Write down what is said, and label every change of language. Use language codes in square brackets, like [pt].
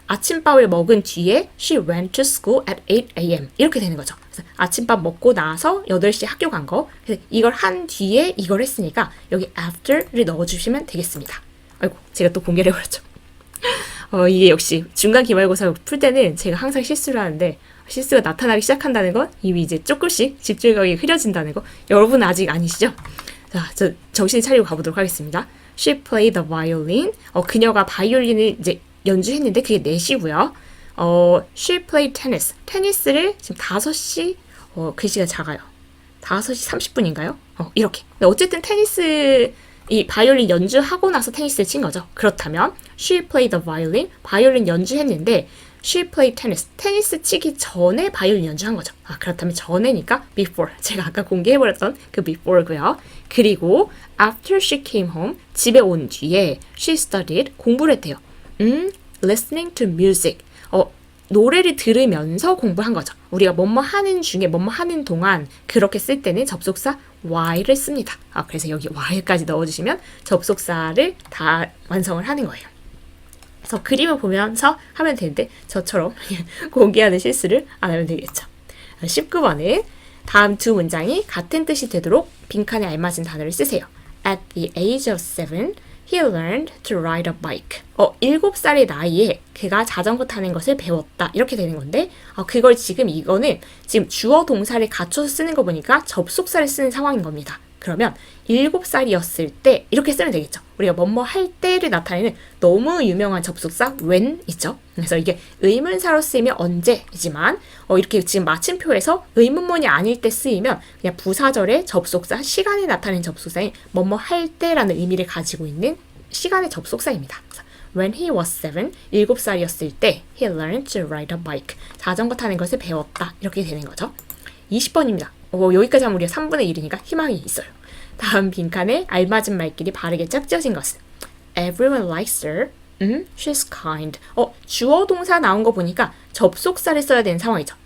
[ko] 아침밥을 먹은 뒤에 [en] she went to school at 8 a.m. [ko] 이렇게 되는 거죠. 그래서 아침밥 먹고 나서 8시에 학교 간 거. 그래서 이걸 한 뒤에 이걸 했으니까 여기 after를 넣어주시면 되겠습니다. 아이고, 제가 또 공개를 해버렸죠. 이게 역시 중간 기말고사 풀 때는 제가 항상 실수를 하는데 실수가 나타나기 시작한다는 건 이미 이제 조금씩 집중력이 흐려진다는 거. 여러분 아직 아니시죠? 자, 저 정신 차리고 가보도록 하겠습니다. [en] She played the violin. [ko] 그녀가 바이올린을 이제 연주했는데 그게 4시고요. [en] She played tennis. [ko] 테니스를 지금 5시, 글씨가 작아요. 5시 30분인가요? 이렇게. 어쨌든 테니스, 이 바이올린 연주하고 나서 테니스를 친 거죠. 그렇다면 [en] She played the violin. [ko] 바이올린 연주했는데 [en] She played tennis. [ko] 테니스 치기 전에 바이올린 연주한 거죠. 그렇다면 전에니까 before. 제가 아까 공개해버렸던 그 before고요. 그리고 [en] after she came home. [ko] 집에 온 뒤에 [en] she studied. [ko] 공부를 했대요. [en] listening to music. [ko] 노래를 들으면서 공부한 거죠. 우리가 뭐뭐 하는 중에 뭐뭐 하는 동안 그렇게 쓸 때는 접속사 while을 씁니다. 그래서 여기 while까지 넣어주시면 접속사를 다 완성을 하는 거예요. 그래서 그림을 보면서 하면 되는데 저처럼 공개하는 실수를 안 하면 되겠죠. 19번은 다음 두 문장이 같은 뜻이 되도록 빈칸에 알맞은 단어를 쓰세요. [en] At the age of 7, he learned to ride a bike. [ko] 7살의 나이에 그가 자전거 타는 것을 배웠다. 이렇게 되는 건데 그걸 지금 이거는 지금 주어 동사를 갖춰서 쓰는 거 보니까 접속사를 쓰는 상황인 겁니다. 그러면 7살이었을 때 이렇게 쓰면 되겠죠. 우리가 뭐뭐 할 때를 나타내는 너무 유명한 접속사 when 있죠. 그래서 이게 의문사로 쓰이면 언제이지만 이렇게 지금 마침표에서 의문문이 아닐 때 쓰이면 그냥 부사절의 접속사, 시간에 나타내는 접속사인 뭐뭐 할 때라는 의미를 가지고 있는 시간의 접속사입니다. [en] When he was 7, [ko] 7살이었을 때 [en] he learned to ride a bike. [ko] 자전거 타는 것을 배웠다. 이렇게 되는 거죠. 20번입니다. 여기까지 하면 우리가 3분의 1이니까 희망이 있어요. 다음 빈칸에 알맞은 말끼리 바르게 짝지어진 것은 [en] Everyone likes her. She's kind. [ko] 주어 동사 나온 거 보니까 접속사를 써야 되는 상황이죠.